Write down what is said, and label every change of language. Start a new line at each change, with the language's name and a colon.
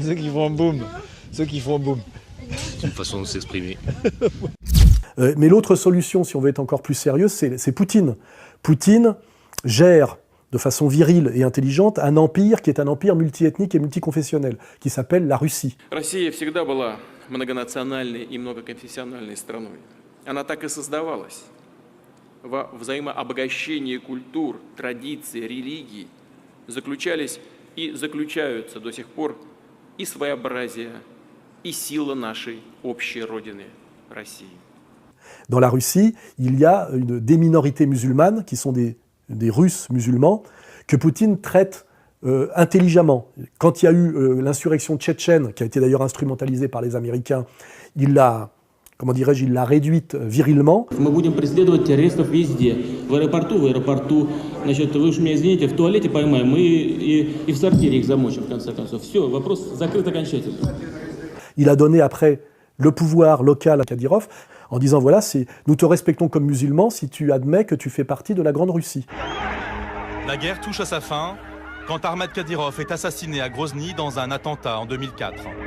French: Ceux qui font boum. Ceux qui font boum. C'est une façon de s'exprimer. Mais l'autre solution, si on veut être encore plus sérieux, c'est Poutine. Poutine gère de façon virile et intelligente un empire qui est un empire multiethnique et multiconfessionnel, qui s'appelle la Russie.
Russian: Россия всегда была многонациональной и многоконфессиональной страной. Она так и создавалась. Во взаимообогащении культур, традиций, религий заключались и заключаются до сих пор и своеобразие, и сила нашей общей родины России.
French: Dans la Russie, il y a des minorités musulmanes qui sont des Russes musulmans que Poutine traite intelligemment. Quand il y a eu l'insurrection tchétchène, qui a été d'ailleurs instrumentalisée par les Américains, il l'a comment dirais-je, il l'a réduite virilement.
Russian: Мы будем преследовать террористов везде. В аэропорту, значит, вы уж меня извините, в туалете поймаем и в сортире их замочим, в конце концов. Все, вопрос закрыт окончательно.
French: Il a donné après le pouvoir local à Kadyrov en disant voilà, nous te respectons comme musulman si tu admets que tu fais partie de la Grande Russie. La guerre touche à sa fin quand Ahmad Kadyrov est assassiné à Grozny dans un attentat en 2004.